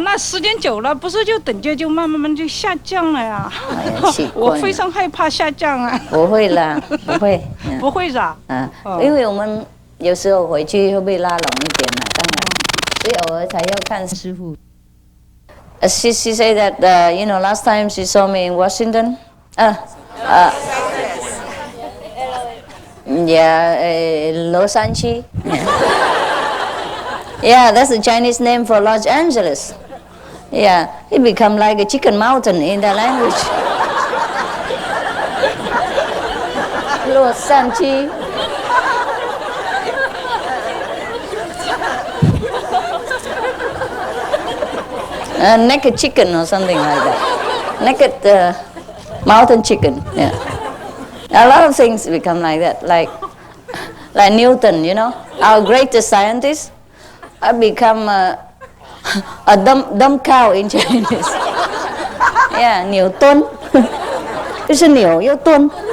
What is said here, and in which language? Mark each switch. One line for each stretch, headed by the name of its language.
Chinese: 那时间久了，不是就等觉就慢慢就下降了呀。我非常害怕下降啊。不会啦，不会。不会是吧？因为我们有时候回去会被拉拢一点嘛，当然，所以偶尔才要看师父。
English: She said that you know last time she saw me in Washington. Yeah, 洛杉矶. Yeah, that's the Chinese name for Los Angeles. Yeah, it become like a chicken mountain in that language.
Chinese: 洛杉矶.
English: Naked chicken or something like that. Naked mountain chicken. Yeah. A lot of things become like that, like Newton, you know, our greatest scientist, become a dumb cow in Chinese.
Chinese: Yeah, 牛顿，就是牛又钝。